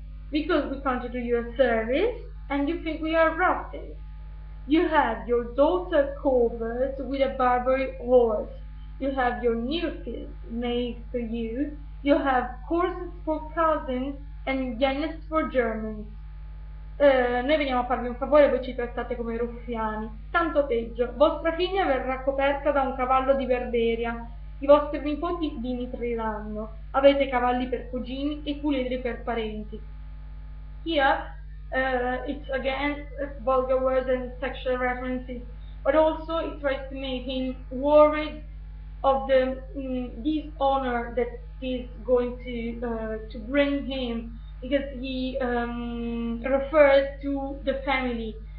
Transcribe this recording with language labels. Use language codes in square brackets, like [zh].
[en] because we come to do you a service and you think we are ruffians. You have your daughter covered with a Barbary horse. You have your new fields made for you. You have courses for cousins and genets for Germans. [it] Noi veniamo a farvi un favore e voi ci trattate come ruffiani. Tanto peggio, vostra figlia verrà coperta da un cavallo di Berberia, i vostri nipoti vi nitriranno, avete cavalli per cugini e puledri per parenti. [en] Here, it's again vulgar words and sexual references, but also it tries to make him worried of the dishonor that is going to bring him, because he refers to the family.